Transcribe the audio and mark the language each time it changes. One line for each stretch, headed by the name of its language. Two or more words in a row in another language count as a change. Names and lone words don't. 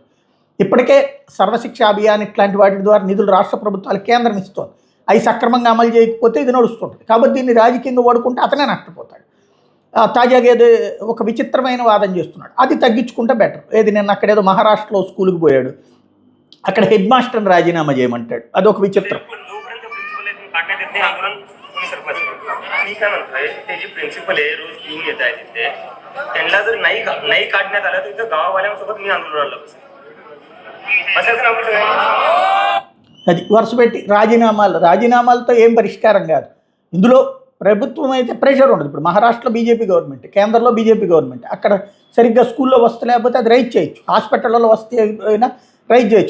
Telugu: ఇప్పటికే సర్వశిక్ష అభియాన్ ఇట్లాంటి వాటి ద్వారా నిధులు రాష్ట్ర ప్రభుత్వాలు కేంద్రం ఇస్తోంది. అవి సక్రమంగా అమలు చేయకపోతే ఇది నడుస్తుంటుంది. కాబట్టి దీన్ని రాజకీయంగా వాడుకుంటే అతనే నష్టపోతాడు. తాజాగా ఏదో ఒక విచిత్రమైన వాదన చేస్తున్నాడు, అది తగ్గించుకుంటే బెటర్. ఏది నిన్న అక్కడేదో మహారాష్ట్రలో స్కూల్కి పోయాడు, అక్కడ హెడ్ మాస్టర్ని రాజీనామా చేయమంటాడు. అదొక విచిత్రం.
Marathi: प्रिन्सिपल आहे, रोज घेऊन येत आहे तिथे. त्यांना जर नाही काढण्यात आलं तर इथं गाववाल्यांसोबत मी आंदोलनाला बसेल.
Telugu: అది వరుస పెట్టి రాజీనామాలతో ఏం పరిష్కారం కాదు. ఇందులో ప్రభుత్వం అయితే ప్రెషర్ ఉండదు. ఇప్పుడు మహారాష్ట్రలో బీజేపీ గవర్నమెంట్, కేంద్రంలో బీజేపీ గవర్నమెంట్. అక్కడ సరిగ్గా స్కూల్లో వస్తే లేకపోతే అది రైట్ చేయొచ్చు, హాస్పిటల్లో వస్తే అయినా రైట్ చేయొచ్చు.